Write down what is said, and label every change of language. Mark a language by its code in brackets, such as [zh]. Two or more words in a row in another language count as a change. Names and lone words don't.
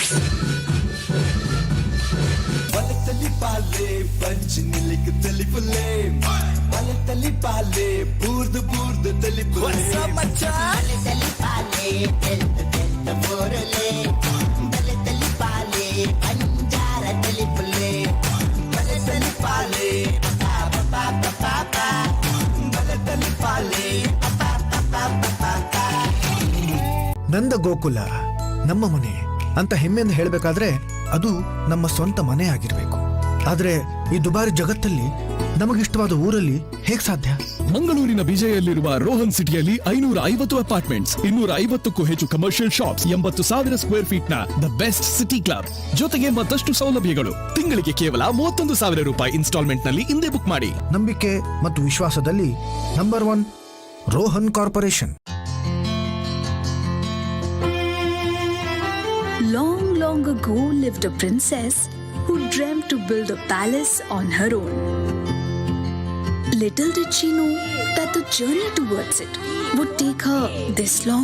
[tcy] ಪಾಲೆ ಪಂಚ್ ನಿಲಿಕ್ ತಲಿಪುಲೆ ಮಲೆ ತಲಿ ಪಾಲೆ ಬೂರ್ದು ತಲಿಪುಲೆ ಮಲೆ ತಲಿ ಪಾಲೆ ತೆಲ್ತ ಬೋರಲೆ ಮಲೆ ತಲಿ ಪಾಲೆ ಅಂಜಾರ ತಲಿಪುಲೆ ಮಲೆ ತಲಿ ಪಾಲೆ ಪಾಪ ಮಲೆ ತಲಿ ಪಾಲೆ [kn] ನಂದ ಗೋಕುಲ ನಮ್ಮ ಮನೆ ಅಂತ ಹೆಮ್ಮೆಯಿಂದ ಹೇಳಬೇಕಾದ್ರೆ ಅದು ನಮ್ಮ ಸ್ವಂತ ಮನೆ ಆಗಿರ್ಬೇಕು. ಆದ್ರೆ ಈ ದುಬಾರಿ ಜಗತ್ತಲ್ಲಿ ನಮಗಿಷ್ಟವಾದ ಊರಲ್ಲಿ ಹೇಗ್ ಸಾಧ್ಯ? ಮಂಗಳೂರಿನ ವಿಜಯಲ್ಲಿರುವ ರೋಹನ್ ಸಿಟಿಯಲ್ಲಿ 550 ಅಪಾರ್ಟ್ಮೆಂಟ್ಸ್, 250ಕ್ಕೂ ಹೆಚ್ಚು [en] commercial shops, [kn] 80,000 [en] square feet [kn] ನ [en] the best city club, [kn] ಜೊತೆಗೆ ಮತ್ತಷ್ಟು ಸೌಲಭ್ಯಗಳು. ತಿಂಗಳಿಗೆ ಕೇವಲ 31,000 ರೂಪಾಯಿ ಇನ್ಸ್ಟಾಲ್ಮೆಂಟ್ ನಲ್ಲಿ ಹಿಂದೆ ಬುಕ್ ಮಾಡಿ. ನಂಬಿಕೆ ಮತ್ತು ವಿಶ್ವಾಸದಲ್ಲಿ ನಂಬರ್ 1 ರೋಹನ್ ಕಾರ್ಪೊರೇಷನ್. [en] Long ago lived a princess who dreamt to build a palace on her own. Little did she know that the journey towards it would take her this long.